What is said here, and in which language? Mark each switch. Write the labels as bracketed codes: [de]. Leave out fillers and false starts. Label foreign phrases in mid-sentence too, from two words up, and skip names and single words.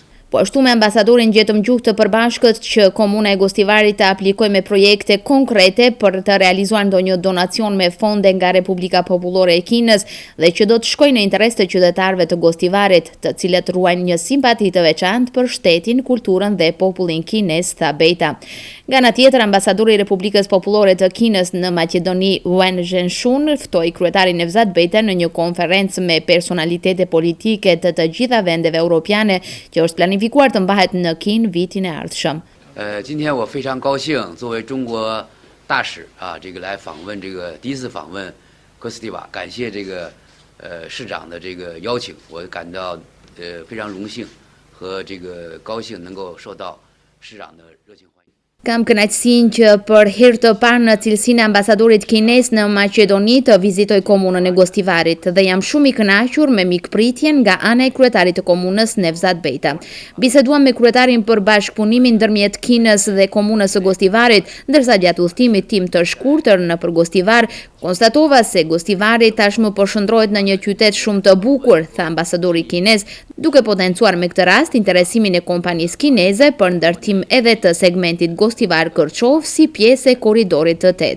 [sq] Po ashtu me ambasadorin gjetëm gjuhë të përbashkët që Komuna e Gostivarit të aplikojë me projekte konkrete për të realizuar ndonjë donacion me fonde nga Republika Popullore e Kinës dhe që do të shkojnë në interes të qytetarëve të Gostivarit, të cilët ruajnë një simpati të veçantë për shtetin, kulturën dhe popullin kinez, tha Bejta. Nga ana tjetër, ambasadori i Republikës Popullore të Kinës në Maqedoni Wen Zhenshun ftoi kryetarin Nevzat Bejta në një konferencë me personalitete politike të gjitha vendeve europiane që është planifikuar të mbahet në Kinë vitin e ardhshëm. [zh] 今天我非常高兴，作为中国大使啊，这个来访问这个第一次访问哥斯蒂瓦，感谢这个市长的这个邀请，我感到非常荣幸和这个高兴能够受到市长的热情欢迎。 [sq] Kam kënaqësinë që për herë të parë në cilësinë e ambasadorit kinez në Maqedoni të vizitoj komunën e Gostivarit dhe jam shumë i kënaqur me mikpritjen nga ana e kryetarit të komunës Nevzat Bejta. Biseduam me kryetarin për bashkëpunimin ndërmjet Kinës dhe komunës së Gostivarit, ndërsa gjatë udhëtimit tim të shkurtër nëpër Gostivar, konstatova se Gostivari tashmë po shndrohet në një qytet shumë të bukur, tha ambasadori kinez, duke potencuar me këtë rast interesimin e kompanisë kineze për ndërtim edhe të segmentit Gostivar-Kërçov si pjesë e korridorit të 8.